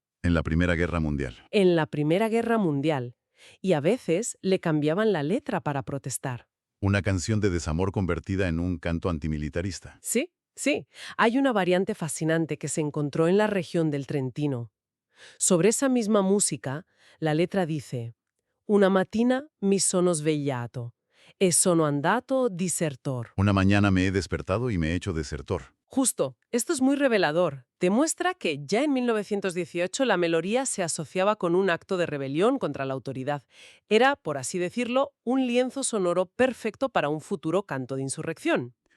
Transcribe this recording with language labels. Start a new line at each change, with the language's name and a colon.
Spanish: En la Primera Guerra Mundial. en la Primera Guerra Mundial, y a veces le cambiaban la letra para protestar. Una canción de desamor convertida en un canto antimilitarista. Sí, sí. Hay una variante fascinante que se encontró en la región del Trentino. Sobre esa misma música, la letra dice:
Italian: Una mattina mi sono svegliato e sono andato disertor.
Spanish: Una mañana me he despertado y me he hecho desertor. Justo, esto es muy revelador. Demuestra que ya en 1918 la melodía se asociaba con un acto de rebelión contra la autoridad. Era, por así decirlo, un lienzo sonoro perfecto para un futuro canto de insurrección.